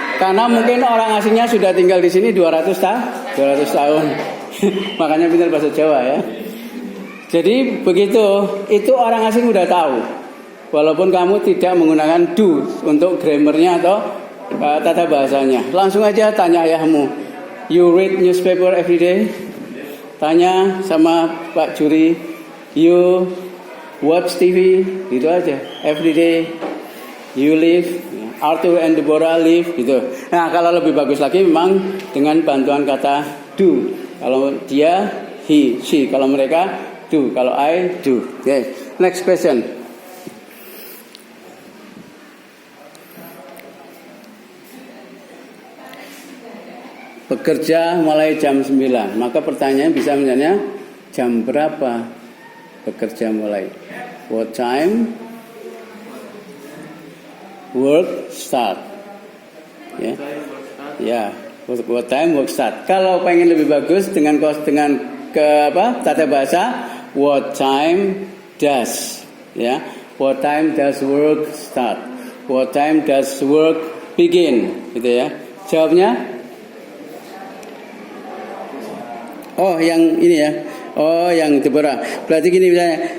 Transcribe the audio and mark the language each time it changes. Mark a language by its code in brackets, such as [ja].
[id] Karena mungkin orang asingnya sudah tinggal di sini 200 tahun. Makanya pintar bahasa Jawa ya. Jadi begitu, itu orang asing udah tahu. Walaupun kamu tidak menggunakan do untuk grammarnya atau tata bahasanya. Langsung aja tanya ayahmu. [en] You read newspaper every day? [id] Tanya sama Pak Juri. [en] You watch TV? [id] Gitu aja. [en] Every day. You live. Arthur and Deborah live. [id] Gitu. Nah, kalau lebih bagus lagi memang dengan bantuan kata do. Kalau dia, he, she. Kalau mereka, do. Kalau I, do. [en] Okay. Next question. [id] Bekerja mulai jam 9. Maka pertanyaan bisa misalnya jam berapa bekerja mulai? [en] What time work start? [id] Ya. [en] Yeah. What time work start? [id] Kalau pengen lebih bagus dengan tata bahasa, [en] what time does? [id] Ya. [en] What time does work start? What time does work begin? [id] Gitu ya. Jawabnya oh, yang ini ya. Oh, yang Deborah. Berarti gini misalnya.